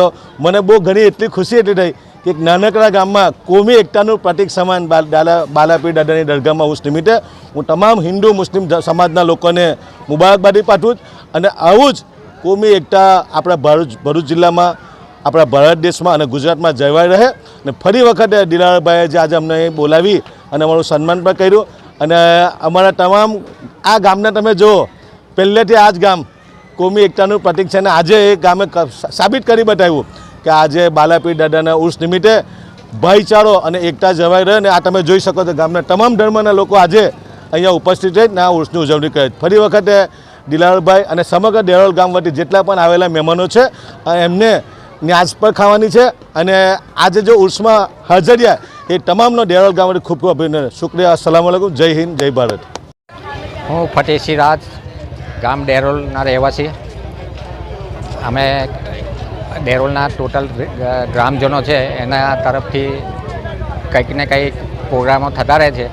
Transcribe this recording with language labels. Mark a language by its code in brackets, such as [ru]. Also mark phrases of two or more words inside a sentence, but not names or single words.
[gu] મને બહુ ઘણી એટલી ખુશી એટલી થઈ કિ એક નાનકડા ગામમાં કોમી એકતાનું પ્રતીક સમાન બાલાપીર દાદાની દરગાહમાં ઉર્સ નિમિત્તે હું તમામ હિંદુ મુસ્લિમ સમાજના લોકોને મુબારકબાદી પાઠવું અને આવું જ કોમી એકતા આપણા ભરૂચ જિલ્લામાં [hi] अपना भारत देश में गुजरात में [gu] જળવાઈ રહે ને ફરી વખત દિલાવરભાઈએ જે આજ અમને બોલાવી અને અમારું સન્માન પણ કર્યું અને અમારા તમામ આ ગામને તમે જો પહેલેથી આજ ગામ કોમી એકતાનું પ્રતીક છે ને આજે એ ગામે સાબિત કરી બતાવ્યું કિ આજે બાલાપીર દાદાના ઉર્સ નિમિત્તે ભાઈચારો અને એકતા જળવાઈ રહે ને આ તમે જોઈ શકો તો ગામના તમામ ધર્મના લોકો આજ અહીંયા ઉપસ્થિત રહી ને આ ઉર્સની ઉજવણી કરે। ફરી વખતે દિલાવરભાઈ અને સમગ્ર દેરોલ ગામ વતી જેટલા પણ આવેલા મહેમાનો છે એમને ન્યાજ પર ખાવાની છે અને આજ જો ઉર્સ મેં હાજર રહ્યા એ તમામનો દેરોલ ગામ વતી ખૂબ ખૂબ અભિનંદન। [hi] शुक्रिया। [ar] السلام عليكم. [hi] जय हिंद जय भारत। [gu] હું ફતેહસિંહ રાજ ગામ દેરોલના રહેવાસી। અમે દેરોલના ટોટલ ગ્રામજનો હૈ એના તરફથી કંઈક ને કંઈક પ્રોગ્રામો થતા રહે છે।